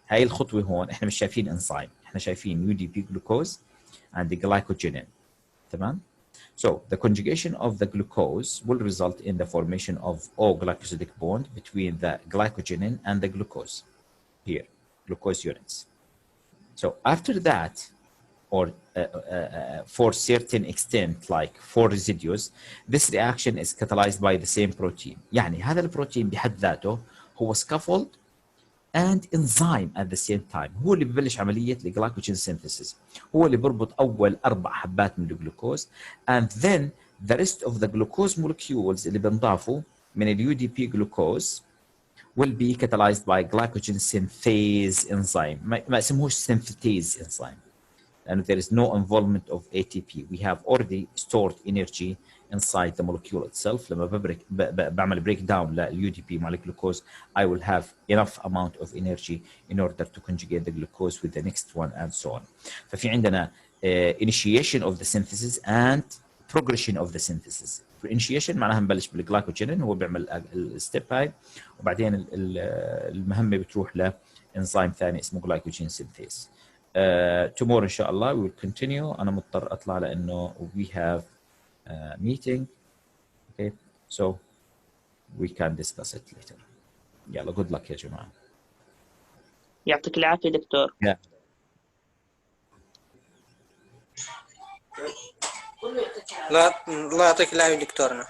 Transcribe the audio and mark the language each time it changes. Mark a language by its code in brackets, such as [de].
[ar] هاي الخطوة هون إحنا مش شايفين انزيم، إحنا شايفين [en] UDP glucose and the glycogenin. [ar] تمام؟ [en] So the conjugation of the glucose will result in the formation of O-glycosidic bond between the glycogenin and the glucose. Here, glucose units. So after that, or for certain extent, like for residues, this reaction is catalyzed by the same protein. [ar] يعني هذا البروتين بحد ذاته هو scaffold [en] and enzyme at the same time. [ar] هو اللي ببلش عملية الجلايكوجين synthesis. هو اللي بربط أول 4 حبات من الجلوكوز [en] and then the rest of the glucose molecules [ar] اللي بنضافوا من ال [en] UDP glucose will be catalyzed by glycogen synthase enzyme. [ar] ما اسمهوش [en] synthase enzyme. And there is no involvement of ATP. We have already stored energy inside the molecule itself. [ar] لما بعمل break down لل UDP مع الجلوكوز, [en] I will have enough amount of energy in order to conjugate the glucose with the next one and so on. [ar] ففي عندنا [en] initiation of the synthesis and progression of the synthesis. [ar] initiation معناها نبلش بالجلايكوجين, هو بيعمل الستيب هاي, وبعدين المهمة بتروح لإنزيم ثاني اسمه glycogen synthase. [en] tomorrow [ar] إن شاء الله [en] we will continue. [ar] أنا مضطر أطلع لأنه [en] we have a meeting. Okay, so we can discuss it later. [ar] يلا [en] good luck [ar] يا جماعة. يعطيك العافية دكتور. [en] Yeah. [ar] لا الله يعطيك العافية دكتورنا.